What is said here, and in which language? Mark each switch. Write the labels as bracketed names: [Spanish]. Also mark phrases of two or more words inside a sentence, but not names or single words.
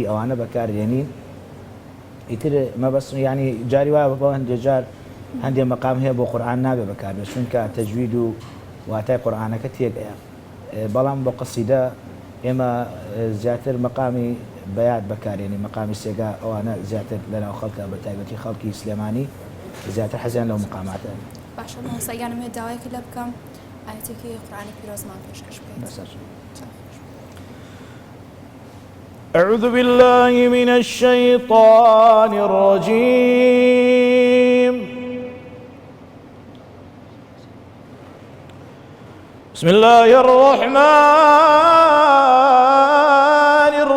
[Central Kurdish] ئەوانە بەکاردێنین ئیتر مەبەست ینی جاری وایە بۆ هەندێک جار هەندێک مقام هەیە بۆ قورئان نابێ بەکاربێت چونکە تەجوید و واتای قورئانەکە تێگەیە بەڵام بۆ قەسیدە ئێمە زیاتر مقامی بەیاد بەکارێنی مقامی سێگا ئەوانە زیاتر لەناو خەڵکە بە تایبەتی خەڵکی سلێمانی زیاتر حەزیان لەو مقاماتە. باشە مامۆستایانم هەیە داوایەکە لێ بکەم ئاەتێکی قورئانی پیرۆزمان پێشکەش بکەیت. [Arabic] أعوذ بالله من الشيطان الرجيم بسم الله الرحمن